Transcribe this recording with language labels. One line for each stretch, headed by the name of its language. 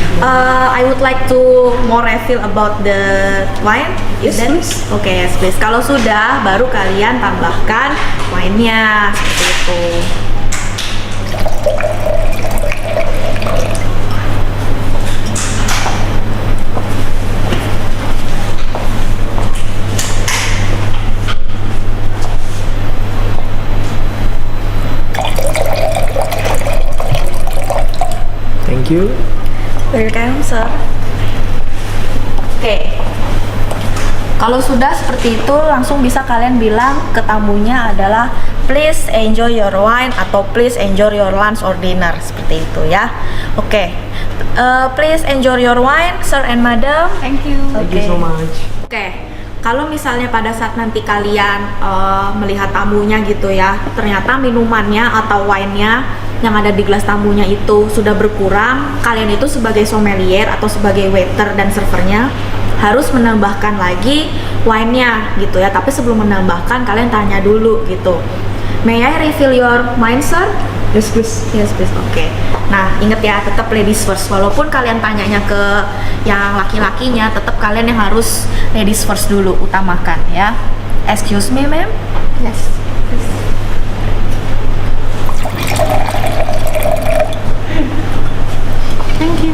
English: I would like to more refill about the wine. Yes, please. Okay, yes, please.
Indonesian: Kalau sudah, baru kalian tambahkan wine-nya seperti itu.
English: Thank you. Welcome, sir. Oke.
Indonesian: Kalau sudah seperti itu, langsung bisa kalian bilang ke tamunya adalah
English: please enjoy your wine
Indonesian: atau
English: please enjoy your lunch or dinner,
Indonesian: seperti itu ya. Oke.
English: Please enjoy your wine, sir and madam. Thank you. Thank you so much.
Indonesian: Oke. Kalau misalnya pada saat nanti kalian melihat tamunya gitu ya, ternyata minumannya atau wine-nya yang ada di gelas tamunya itu sudah berkurang, kalian itu sebagai sommelier atau sebagai waiter dan servernya harus menambahkan lagi wine-nya gitu ya. Tapi sebelum menambahkan, kalian tanya dulu gitu.
English: May I refill your wine, sir? Yes, please. Yes, please.
Indonesian: Oke. Nah, inget ya, tetap ladies first. Walaupun kalian tanyanya ke yang laki-lakinya, tetap kalian yang harus ladies first dulu, utamakan ya.
English: Excuse me, ma'am. Yes. Thank you.